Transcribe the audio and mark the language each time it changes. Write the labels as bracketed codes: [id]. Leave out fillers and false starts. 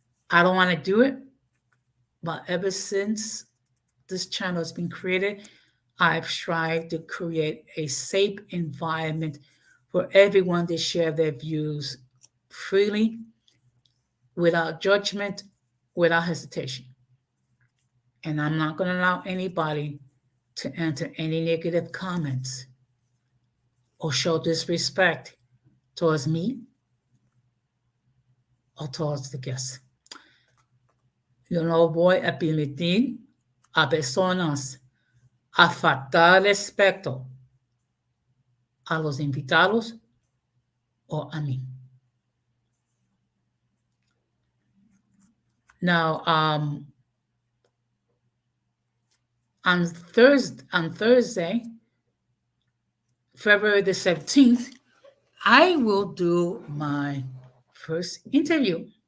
[en] I don't want to do it, but ever since this channel has been created, I've strived to create a safe environment for everyone to share their views freely, without judgment, without hesitation. And I'm not going to allow anybody to enter any negative comments or show disrespect towards me or towards the guests. [es] Yo no voy a permitir a personas a faltar respeto a los invitados o a mí. [en] Now, on Thursday, February the 17th, I will do my first interview.